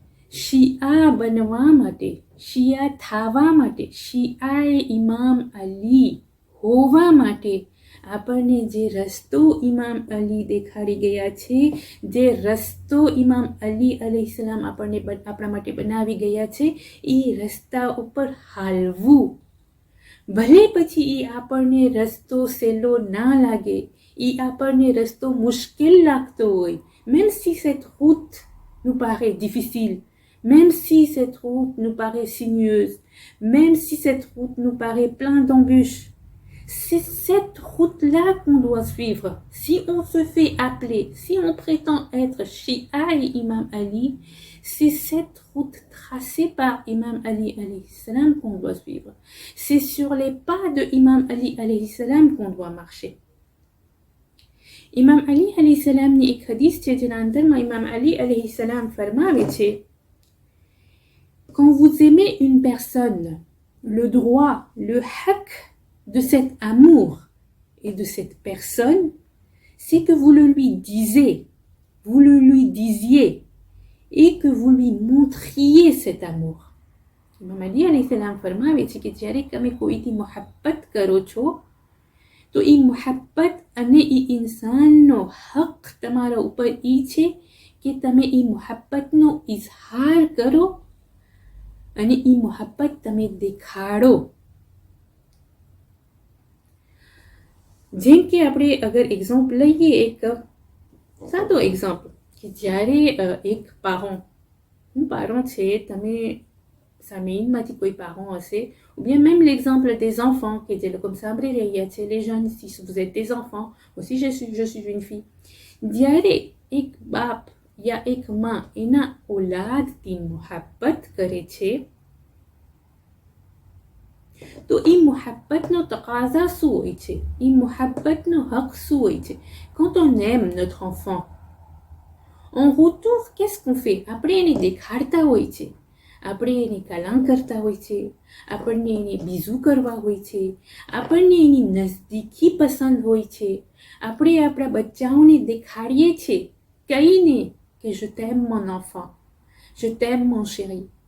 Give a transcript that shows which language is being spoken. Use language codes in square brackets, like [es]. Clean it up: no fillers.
[gu] શિયા બનવા માટે, શિયા થવા માટે, શિયાએ ઇમામ અલી હોવા માટે આપણને જે રસ્તો ઇમામ અલી દેખાડી ગયા છે, જે રસ્તો ઇમામ અલી અલૈહિસ્સલામ આપણા માટે બનાવી ગયા છે, એ રસ્તા ઉપર હાલવું. ભલે પછી એ આપણને રસ્તો સહેલો ના લાગે, એ આપણને રસ્તો મુશ્કેલ લાગતો હોય, [fr] même si cette route nous paraît difficile, même si cette route nous paraît sinueuse, même si cette route nous paraît pleine d'embûches, c'est cette route-là qu'on doit suivre. Si on se fait appeler, si on prétend être Shia et Imam Ali, c'est cette route tracée par Imam Ali alayhi salam qu'on doit suivre. C'est sur les pas de Imam Ali alayhi salam qu'on doit marcher. Imam Ali alayhi salam [gu] ni ek hadith છે જેના અંદરમાં Imam Ali alayhi salam ફરમાવે છે, [fr] quand vous aimez une personne, le droit, le haq de cet amour et de cette personne, c'est que vous le lui disiez, vous le lui disiez et que vous lui montriez cet amour. [gu] Imam Ali alayhi salam ફરમાવે છે કે જ્યારે તમે કોઈથી મોહબ્બત કરો છો, તો એ મોહબ્બત અને એ ઇન્સાનનો હક તમારા ઉપર એ છે કે તમે એ મોહબ્બતનો ઇઝહાર કરો અને એ મોહબ્બત તમે દેખાડો. જેમ કે આપણે અગર એક્ઝામ્પલ લઈએ, એક સાદો એક્ઝામ્પલ કે જ્યારે એક પારણ છે, તમે સામેનમાંથી કોઈ પારણ હશે, [fr] ou bien même l'exemple des enfants [gu] કે જે લોકો સાંભળી રહ્યા છે, [fr] les jeunes, si vous êtes des enfants, aussi je suis une fille, [gu] જ્યારે એક બાપ યા એક માં એના ઓલાદથી મોહબ્બત કરે છે, તો એ મોહબ્બતનો તકાઝા શું હોય છે, એ મોહબ્બતનો હક શું હોય છે? [fr] Quand on aime notre enfant, en retour, qu'est-ce qu'on fait? [gu] આપણે એને દેખાડતા હોય છે, આપણે એને કલામ કરતા હોય છે, આપણને એને બીજું કરવા હોય છે, આપણને એની નજદીકી પસંદ હોય છે, આપણે આપણા બચ્ચાઓને દેખાડીએ છીએ કહીને કે [fr] je t'aime mon enfant, je t'aime mon chéri.